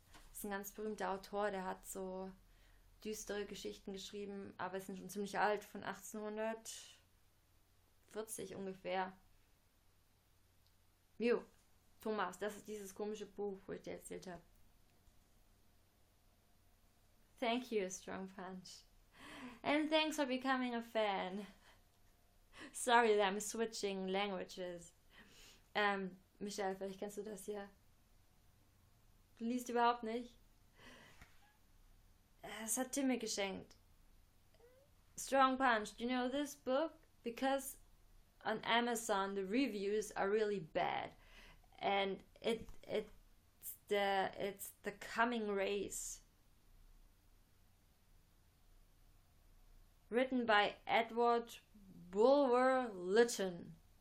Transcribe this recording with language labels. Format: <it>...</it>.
<de>Das ist ein ganz berühmter Autor, der hat so düstere Geschichten geschrieben, aber es sind schon ziemlich alt, von 1840 ungefähr. Jo, Thomas, das ist dieses komische Buch, wo ich dir erzählt habe.</de> <en>Thank you, Strong Punch. And thanks for becoming a fan. Sorry that I'm switching languages.</en> <de>Michelle, vielleicht kennst du das ja. Du liest überhaupt nicht. Es hat Tim mir geschenkt.</de> <en>Strong Punch, do you know this book? Because on Amazon the reviews are really bad. and it's the coming race, written by Edward Bulwer Lytton.</en>